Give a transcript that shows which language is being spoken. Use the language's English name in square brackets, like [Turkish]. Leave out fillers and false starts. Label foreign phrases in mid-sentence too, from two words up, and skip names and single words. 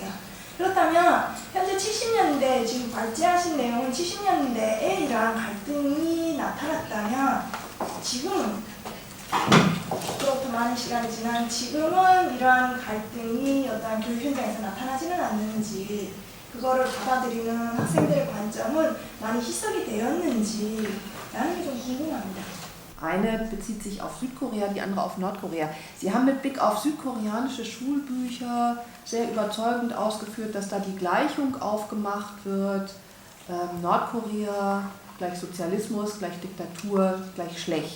[Korean] 그렇다면 현재 70년대 지금 발제하신 내용은 70년대에 이러한 갈등이 나타났다면 지금은 그렇게 많은 시간이 지난 지금은 이러한 갈등이 어떤 교육 현장에서 나타나지는 않는지 그거를 받아들이는 학생들의 관점은 많이 희석이 되었는지라는 게 좀 궁금합니다. [German] Eine bezieht sich auf Südkorea, die andere auf Nordkorea. Sie haben mit Blick auf südkoreanische Schulbücher sehr überzeugend ausgeführt, dass da die Gleichung aufgemacht wird, Nordkorea gleich Sozialismus, gleich Diktatur, gleich schlecht.